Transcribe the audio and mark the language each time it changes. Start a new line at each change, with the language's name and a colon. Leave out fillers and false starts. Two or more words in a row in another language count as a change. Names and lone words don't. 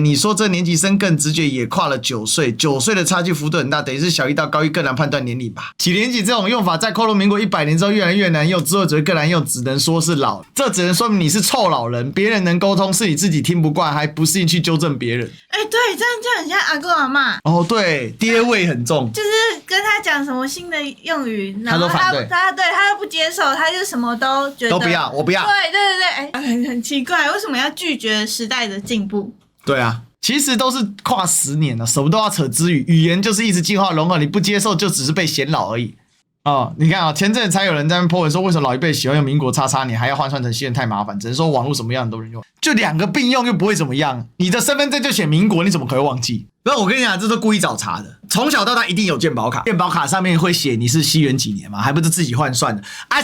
Chinese: 你說這年級生更直覺也跨了9歲，9歲的差距幅度很大，等於是小一到高一更難判斷年齡吧。幾年級這種用法在扣入民國100年之後越來越難用，之後只會更難用，只能說是老。這只能說明你是臭老人，別人能溝通是你自己聽不慣，還不適應去糾正別人。對，這樣就很像阿公阿嬤。哦，對，爹味很重，就是跟他講什麼新的用語，然後他都反对，他又不接受，他就什麼都覺得都不要，我不要。对，很奇怪，為什麼要拒絕時代的進步？對啊，其實都是跨10年了，什麼都要扯支語，語言就是一直進化融合，你不接受就只是被嫌老而已。哦，你看啊，前陣子才有人在那邊 po 文說，為什麼老一輩喜歡用民國XX年，還要換算成西元太麻煩，只能說網絡什麼樣都能用，就2個並用又不會怎麼樣。你的身份證就寫民國，你怎麼可能忘記？不是，我跟你講，這都故意找茬的。從小到大一定有健保卡，健保卡上面會寫你是西元幾年嘛，還不是自己換算的啊？